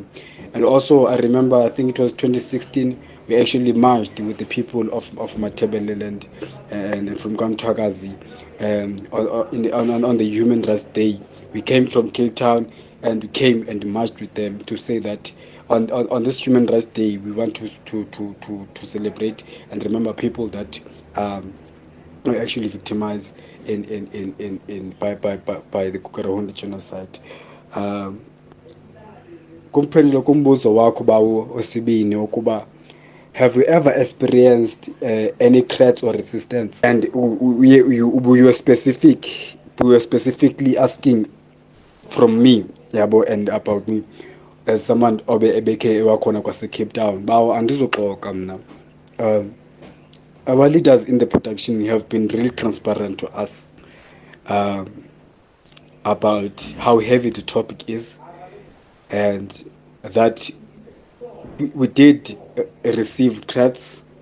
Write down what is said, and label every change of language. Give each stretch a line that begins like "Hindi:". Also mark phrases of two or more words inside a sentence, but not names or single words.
English: And also, I remember, I think it was 2016, we actually marched with the people of Matabeleland and from Kamtwakazi on the Human Rights Day. We came from Cape Town and we came and marched with them to say that on this Human Rights Day, we want to celebrate and remember people that were actually victimized by the Kukarahonda genocide.
Xhosa: Kumphendula kumbuzo wakho bawo wesibini ukuba
English: have you ever experienced any threats or resistance? And we were specifically asking from me, yabo, and about me as someone
Xhosa: ebeke wakhona kwase Cape Town. Bawo andizoxoka mna.
English: Our leaders in the production have been really transparent to us about how heavy the topic is, and that we did receive threats,